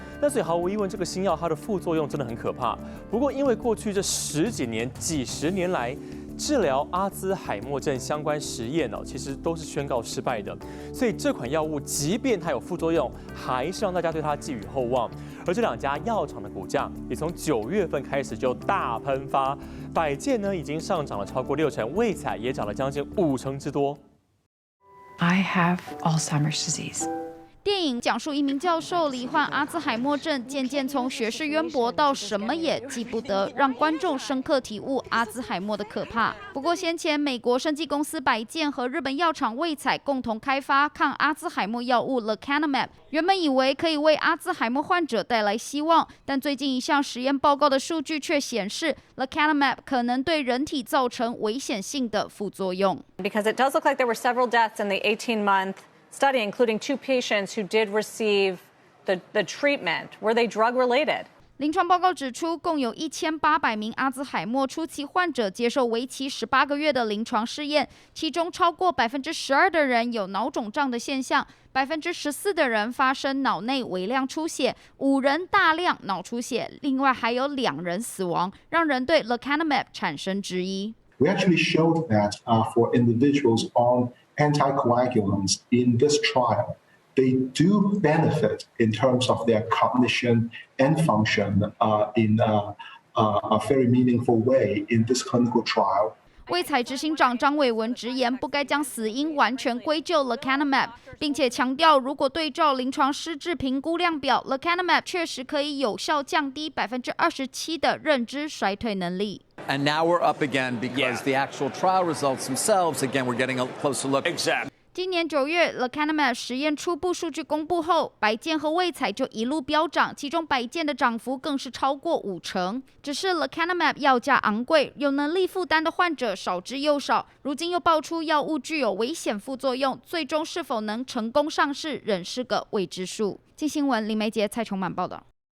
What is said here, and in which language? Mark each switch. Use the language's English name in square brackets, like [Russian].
[Chinese] 那所以毫无疑问，这个新药它的副作用真的很可怕。不过因为过去这10几年、几十年来，治疗阿兹海默症相关实验其实都是宣告失败的。所以这款药物即便它有副作用，还是让大家对它寄予厚望。而这2家药厂的股价也从9月份开始就大喷发，百健呢已经上涨了超过60%，卫彩也涨了将近50%之多。 [English] I have Alzheimer's disease. [Chinese] 电影讲述一名教授罹患阿兹海默症，渐渐从学识渊博到什么也记不得，让观众深刻体悟阿兹海默的可怕。不过先前美国生技公司百健和日本药厂卫彩共同开发抗阿兹海默药物 lecanemab， 原本以为可以为阿兹海默患者带来希望，但最近一项实验报告的数据却显示 lecanemab 可能对人体造成危险性的副作用。 [English] Because it does look like there were several deaths in the 18-month study, including 2 patients who did receive the treatment. Were they drug-related? [Chinese] 临床报告指出，共有1800名阿兹海默初期患者接受为期18个月的临床试验，其中超过12%的人有脑肿胀的现象，14%的人发生脑内微量出血，5人大量脑出血，另外还有2人死亡，让人对 lecanemab 产生质疑。 [English] We actually showed that for individuals on anticoagulants in this trial, they do benefit in terms of their cognition and function in a very meaningful way in this clinical trial. [Chinese] 卫彩执行长张伟文直言，不该将死因完全归咎 lecanemab， 并且强调，如果对照临床失智评估量表 ，lecanemab 确实可以有效降低27%的认知衰退能力。 [English] And now we're up again because the actual trial results themselves, again, we're getting a closer look. Exactly. [Chinese] 今年9月 lecanemab 实验初步数据公布后，百健和卫彩就一路飙涨，其中百健的涨幅更是超过50%。只是 lecanemab 药价昂贵，有能力负担的患者少之又少。如今又爆出药物具有危险副作用，最终是否能成功上市，仍是个未知数。镜新闻林梅杰、蔡琼满报道。